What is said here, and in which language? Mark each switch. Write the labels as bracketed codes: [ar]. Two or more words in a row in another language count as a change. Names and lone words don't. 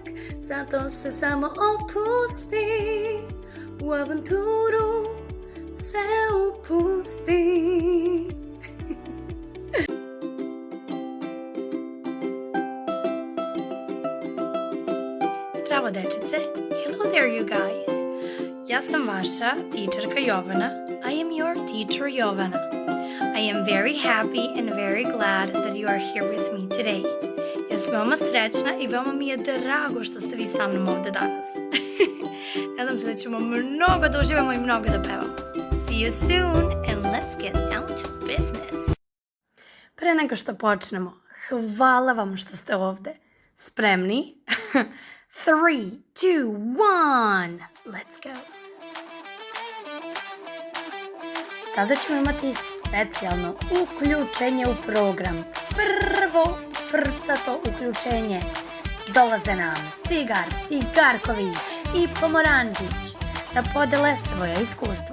[sr] Zato se samo opusti, u avanturu se upusti. Zdravo dečice, [en] hello there you guys. [sr] Ja sam vaša teacherka Jovana. [en] I am your teacher Jovana. I am very happy and very glad that you are here with me today. [sr] Ja sam veoma srećna i veoma mi je drago što ste vi sa mnom ovde danas. Nadam se da ćemo mnogo da uživamo i mnogo da pevamo. [en] See you soon and let's get down to business. [sr] Pre nego što počnemo, hvala vam što ste ovde. Spremni? 3, 2, 1, [en] let's go. [sr] Sada ćemo imati specijalno uključenje u program. Prvo prcato uključenje. Dolaze nam Tigar, Tigarković i Pomoranđić da podele svoja iskustva.